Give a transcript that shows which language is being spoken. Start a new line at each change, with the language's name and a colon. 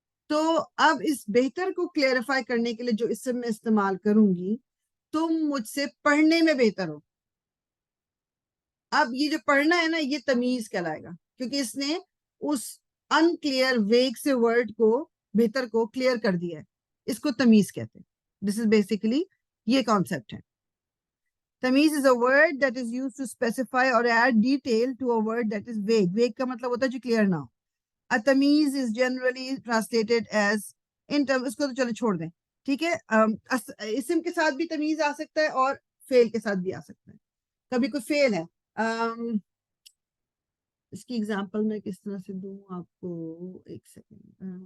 Urdu: تو اب اس بہتر کو کلیئرفائی کرنے کے لیے جو اسم میں استعمال کروں گی, تم مجھ سے پڑھنے میں بہتر ہو. اب یہ جو پڑھنا ہے نا, یہ تمیز کہلائے گا, کیونکہ اس نے اس ان کلیئر ویگ سے ورڈ کو, بہتر کو کلیئر کر دیا ہے. اس کو تمیز کہتے ہیں.
English: this is basically
Urdu: یہ کانسیپٹ ہے.
English: تمیز is a word that is used to specify or add detail to a word that is vague.
Urdu: Vague کا مطلب ہوتا ہے جو کلیئر نہ ہو.
English: A تمیز is generally translated as in term,
Urdu: اس کو تو چلو چھوڑ دیں. ٹھیک ہے, اسم کے ساتھ بھی تمیز آ سکتا ہے اور فعل کے ساتھ بھی آ سکتا ہے. کبھی کوئی فعل ہے, اس کی اگزامپل میں کس طرح سے دوں آپ کو, ایک سیکنڈ.